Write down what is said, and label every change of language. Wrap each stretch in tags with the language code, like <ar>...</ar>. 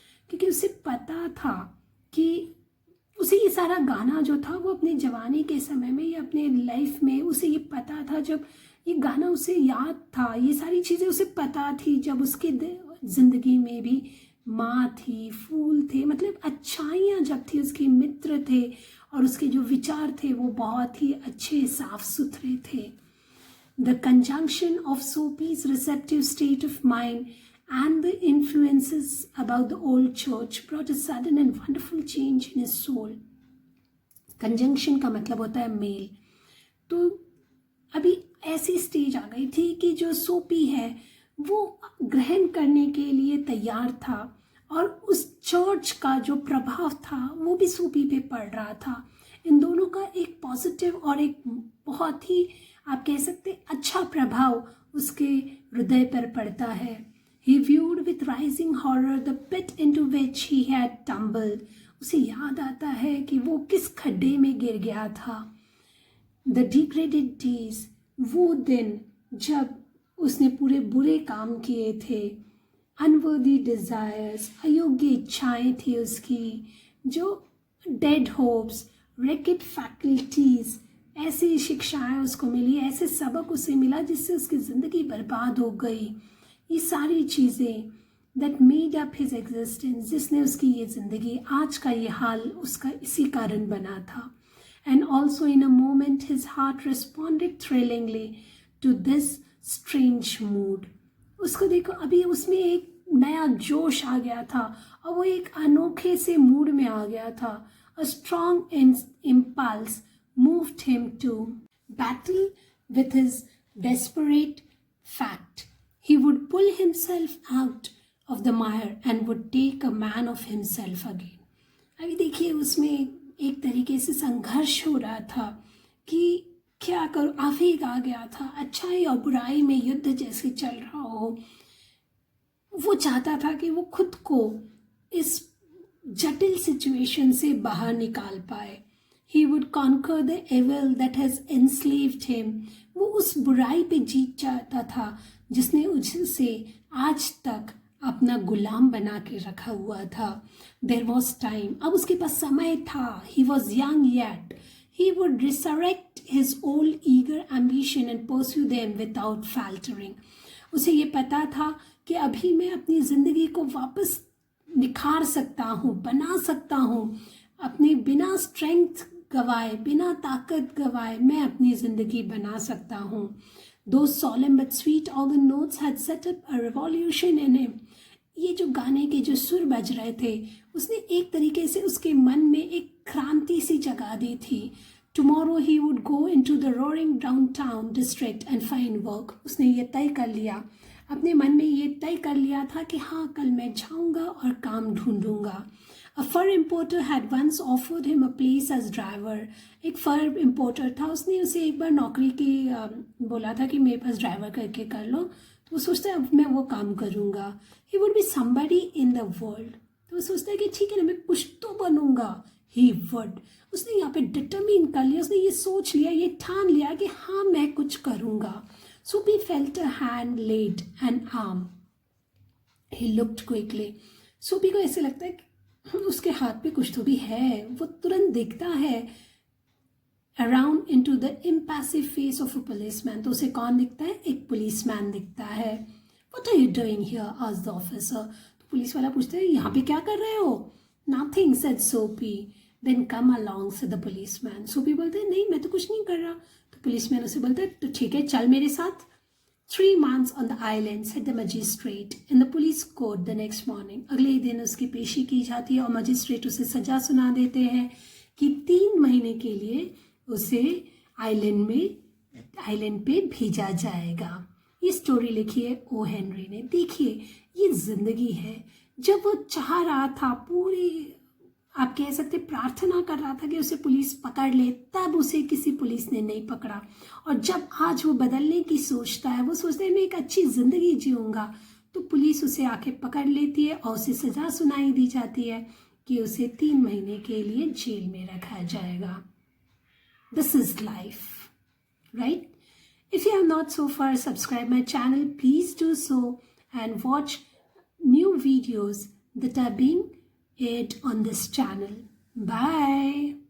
<hi>क्योंकि उसे पता था कि उसे ये सारा गाना जो था वो अपने जवानी के समय में या अपने लाइफ में उसे ये पता था, जब ये गाना उसे याद था, ये सारी चीज़ें उसे पता थी जब उसके ज़िंदगी में भी माँ थी, फूल थे, मतलब अच्छाइयाँ जब थी, उसके मित्र थे और उसके जो विचार थे वो बहुत ही अच्छे साफ सुथरे थे.</hi> <en>The conjunction of Soapy's receptive state of mind and the influences about the old church brought a sudden and wonderful change in his soul.</en> <hi>Conjunction का मतलब होता है मेल. तो अभी ऐसी स्टेज आ गई थी कि जो सोपी है वो ग्रहण करने के लिए तैयार था और उस चर्च का जो प्रभाव था वो भी सोपी पे पड़ रहा था. इन दोनों का एक पॉजिटिव और एक बहुत ही आप कह सकते अच्छा प्रभाव उसके हृदय पर पड़ता है.</hi> <en>He viewed with rising horror the pit into which he had tumbled.</en> <hi>उसे याद आता है कि वो किस खड्डे में गिर गया था.</hi> <en>The degraded days,</en> <hi>वो दिन जब उसने पूरे बुरे काम किए थे.</hi> <en>unworthy desires,</en> <hi>अयोग्य इच्छाएं थी उसकी, जो</hi> <en>dead hopes, wrecked faculties,</en> <hi>ऐसी शिक्षाएं उसको मिली, ऐसे सबक उसे मिला जिससे उसकी ज़िंदगी बर्बाद हो गई। ये सारी चीज़ें</hi> <en>that made up his existence,</en> <hi>जिसने उसकी ये ज़िंदगी, आज का ये हाल उसका इसी कारण बना था।</hi> <en>And also in a moment his heart responded thrillingly to this strange mood.</en> <hi>उसको देखो, अभी उसमें एक नया जोश आ गया था और वो एक अनोखे से मूड में आ गया था।</hi> <en>A strong impulse moved him to battle with his desperate fact. He would pull himself out of the mire and would take a man of himself again.</en> <hi>अभी देखिए, उसमें एक तरीके से संघर्ष हो रहा था कि क्या करूँ, आवेग आ गया था, अच्छाई और बुराई में युद्ध जैसे चल रहा हो। वो चाहता था कि वो खुद को इस जटिल सिचुएशन से बाहर निकाल पाए।</hi> <en>He would conquer the evil that has enslaved him.</en> <hi>वो उस बुराई पे जीत चाहता था जिसने उसे आज तक अपना गुलाम बना के रखा हुआ था।</hi> <en>There was time.</en> <hi>अब उसके पास समय था।</hi> <en>He was young yet. He would resurrect his old eager ambition and pursue them without faltering.</en> <hi>उसे ये पता था कि अभी मैं अपनी ज़िंदगी को वापस निखार सकता हूँ, बना सकता हूँ, अपने बिना स्ट्रेंथ गवाए, बिना ताकत गवाए मैं अपनी ज़िंदगी बना सकता हूँ।</hi> <en>Those solemn but sweet organ notes had set up a revolution in him.</en> <hi>ये जो गाने के जो सुर बज रहे थे, उसने एक तरीके से उसके मन में एक क्रांति सी जगा दी थी।</hi> <en>Tomorrow he would go into the roaring downtown district and find work.</en> <hi>उसने ये तय कर लिया, अपने मन में ये तय कर लिया था कि हाँ, कल मैं जाऊंगा और काम ढूंढूंगा।</hi> <en>A fur importer had once offered him a place as driver.</en> <hi>एक फर इम्पोर्टर था, उसने उसे एक बार नौकरी की बोला था कि मेरे पास ड्राइवर करके कर लो। तो वो सोचता है अब मैं वो काम करूँगा।</hi> <en>He would be somebody in the world.</en> <hi>तो वो सोचता है कि ठीक है ना, मैं कुछ तो बनूंगा।</hi> <en>He would.</en> <hi>उसने यहाँ पे डिटरमिन कर लिया, उसने ये सोच लिया, ये ठान लिया कि हाँ मैं कुछ करूँगा।</hi> <en>Soapy felt a hand laid an arm. He looked quickly.</en> <hi>सोपी को ऐसे लगता है कि उसके हाथ पे कुछ तो भी है। वो तुरंत देखता है</hi> <en>around into the impassive face of a policeman.</en> <hi>तो उसे कौन दिखता है? एक पुलिसमैन दिखता है।</hi> <en>What are you doing here? asked the officer.</en> <hi>तो पुलिस वाला पूछता है, यहाँ पे क्या कर रहे हो?</hi> <en>Nothing, said Soapy. Then come along, said the policeman.</en> <hi>सोपी बोलते हैं, नहीं मैं तो कुछ नहीं कर रहा। तो पुलिसमैन उसे बोलता है, तो ठीक है चल मेरे साथ।</hi> <en>3 months on the island, said the magistrate in the police court the next morning.</en> <hi>अगले दिन उसकी पेशी की जाती है और मजिस्ट्रेट उसे सजा सुना देते हैं कि 3 महीने के लिए उसे आइलैंड पे भेजा जाएगा। ये स्टोरी लिखी है ओ हेनरी ने। देखिए, ये जिंदगी है। जब वो चाह रहा था, पूरी आप कह सकते प्रार्थना कर रहा था कि उसे पुलिस पकड़ ले, तब उसे किसी पुलिस ने नहीं पकड़ा। और जब आज वो बदलने की सोचता है, वो सोचता है मैं एक अच्छी जिंदगी जीऊंगा, तो पुलिस उसे आके पकड़ लेती है और उसे सजा सुनाई दी जाती है कि उसे 3 महीने के लिए जेल में रखा जाएगा।</hi> <en>This is life, right? If you have not so far subscribed my channel, please do so and watch new videos that are being aired on this channel. Bye.</en>